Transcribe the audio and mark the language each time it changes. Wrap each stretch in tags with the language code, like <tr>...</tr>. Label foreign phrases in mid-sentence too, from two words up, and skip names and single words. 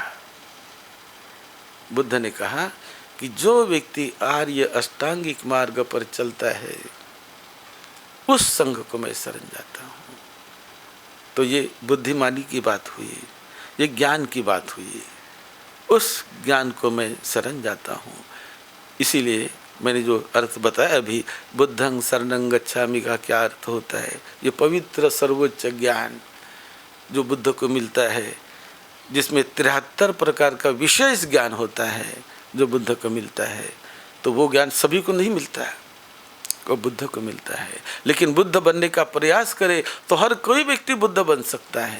<hi>बुद्ध ने कहा कि जो व्यक्ति आर्य अष्टांगिक मार्ग पर चलता है, उस संघ को मैं शरण जाता हूँ। तो ये बुद्धिमानी की बात हुई, ये ज्ञान की बात हुई, उस ज्ञान को मैं शरण जाता हूँ। इसीलिए मैंने जो अर्थ बताया अभी,</hi> <pi>बुद्धं शरणं गच्छामि</pi> <hi>का क्या अर्थ होता है? ये पवित्र सर्वोच्च ज्ञान जो बुद्ध को मिलता है, जिसमें 73 प्रकार का विशेष ज्ञान होता है, जो बुद्ध को मिलता है, तो वो ज्ञान सभी को नहीं मिलता है, वो बुद्ध को मिलता है। लेकिन बुद्ध बनने का प्रयास करे तो हर कोई व्यक्ति बुद्ध बन सकता है।</hi>